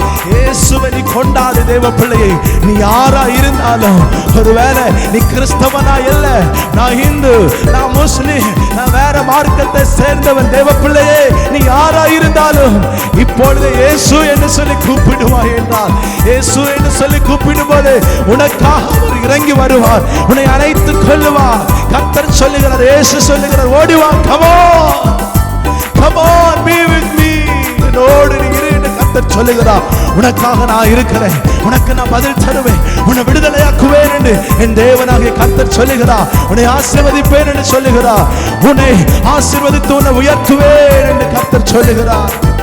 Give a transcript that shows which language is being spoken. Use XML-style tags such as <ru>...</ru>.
<ta>இயேசுவை நீ கொண்டாடு தேவ பிள்ளையை. நீ யாரா இருந்தாலும், ஒருவேளை நீ கிறிஸ்தவனா இல்ல, நான் இந்து, நான் முஸ்லிம், நான் வேற மார்க்கத்தை சேர்ந்தவன், தேவ பிள்ளையே நீ யாரா இருந்தாலும் இப்பொழுது இயேசு என்று சொல்லி கூப்பிடுவாய் என்றால், இயேசு என்று சொல்லி கூப்பிடும் போது உனக்காக அவர் இறங்கி வருவார், உன்னை அழைத்துக் கொள்ளுவார். கர்த்தர் சொல்லுகிறார், இயேசு சொல்லுகிறார், ஓடிவா,</ta> <en>come on, come on, be with me.</en> <ta>என்னோடு நீ இரு என்று கர்த்தர் சொல்லுகிறார். உனக்காக நான் இருக்கிறேன், உனக்கு நான் பதில் தருவேன், உன்னை விடுதலையாக்குவேன் என்று என் தேவனாகிய கர்த்தர் சொல்லுகிறார். உன்னை ஆசீர்வதிப்பேன் என்று சொல்லுகிறார். உன்னை ஆசீர்வதித்து உன்னை உயர்த்துவேன் என்று கர்த்தர் சொல்லுகிறார்.</ta>